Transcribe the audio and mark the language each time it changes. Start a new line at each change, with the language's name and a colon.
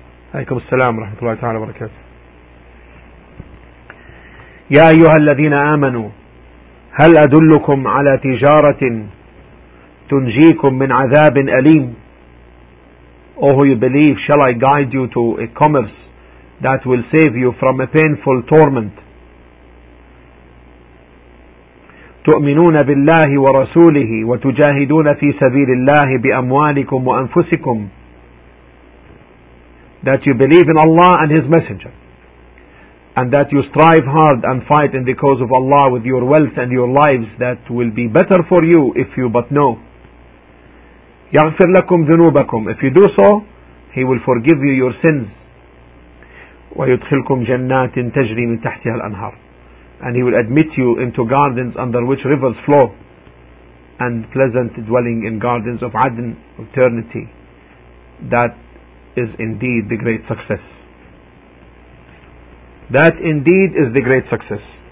Arabic: عليكم السلام ورحمة الله تعالى وبركاته. يا أيها الذين آمنوا هل أدلكم على تجارة تنجيكم من عذاب أليم.
English: Oh, who you believe, shall I guide you to a commerce that will save you from a painful torment.
Arabic: تؤمنون بالله ورسوله وتجاهدون في سبيل الله بأموالكم وأنفسكم.
English: That you believe in Allah and His Messenger, and that you strive hard and fight in the cause of Allah with your wealth and your lives, that will be better for you if you but know.
Arabic: يغفر لكم ذنوبكم.
English: If you do so, He will forgive you your sins.
Arabic: ويدخلكم جنات تجري من تحتها الأنهار.
English: And He will admit you into gardens under which rivers flow, and pleasant dwelling in gardens of Adn, eternity. That is indeed the great success. That indeed is the great success.